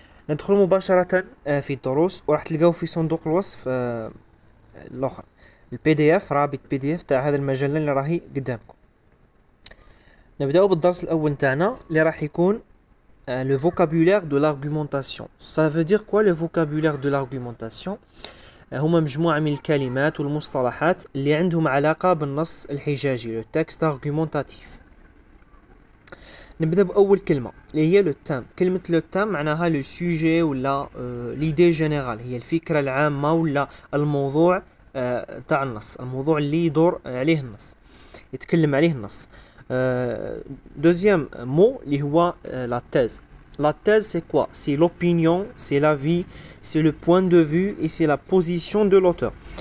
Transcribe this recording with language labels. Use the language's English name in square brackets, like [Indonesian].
[Arabic] ندخل مباشرة في الدروس، وراح تلقاو في صندوق الوصف الآخر البي دي اف، رابط بي دي اف تاع هذا المجلة اللي راهي قدامكم. نبداو بالدرس الأول تاعنا اللي راح يكون [French] le vocabulaire de l'argumentation. Ça veut dire quoi le vocabulaire de l'argumentation؟ [Arabic] هما مجموعة من الكلمات والمصطلحات اللي عندهم علاقة بالنص الحجاجي، [French] le texte argumentatif. [Arabic] نبدأ بأول كلمة اللي هي le thème. كلمة le thème معناها le sujet ولا l'idée générale، هي الفكرة العامة ولا الموضوع تاع النص، الموضوع اللي يدور عليه النص، يتكلم عليه النص. [French] Deuxième mot [Arabic] اللي هو [French] la thèse. La thèse c'est quoi? C'est l'opinion, c'est l'avis, c'est le point de vue et c'est la position de l'auteur.